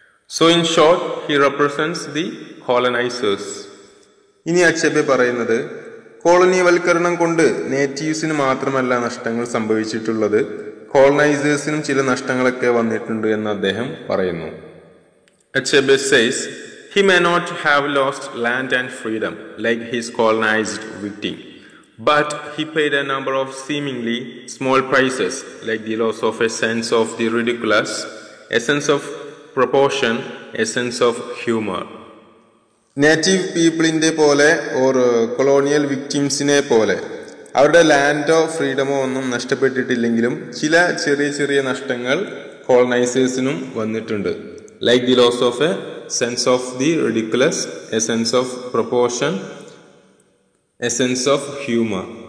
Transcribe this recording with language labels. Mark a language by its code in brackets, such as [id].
[en] So in short he represents the colonizers. [ml] ഇനി Achebe പറയുന്നത്, കോളനിവൽക്കരണം കൊണ്ട് നേറ്റീവ്സിന് മാത്രമല്ല നഷ്ടങ്ങൾ സംഭവിച്ചിട്ടുള്ളത്, കോളനൈസേഴ്സിനും ചില നഷ്ടങ്ങളൊക്കെ വന്നിട്ടുണ്ട് എന്ന് അദ്ദേഹം പറയുന്നു. [en] Achebe says he may not have lost land and freedom like his colonized victim, but he paid a number of seemingly small prices, like the loss of a sense of the ridiculous, a sense of proportion, a sense of humor. [ml] Native പീപ്പിളിന്റെ പോലെ or colonial വിക്ടിംസിനെ പോലെ അവരുടെ ലാൻഡോ ഫ്രീഡമോ ഒന്നും നഷ്ടപ്പെട്ടിട്ടില്ലെങ്കിലും ചില ചെറിയ ചെറിയ നഷ്ടങ്ങൾ കോളനൈസേഴ്സിനും വന്നിട്ടുണ്ട്. [en] Like the loss of a sense of the ridiculous, a sense of proportion, a sense of humour.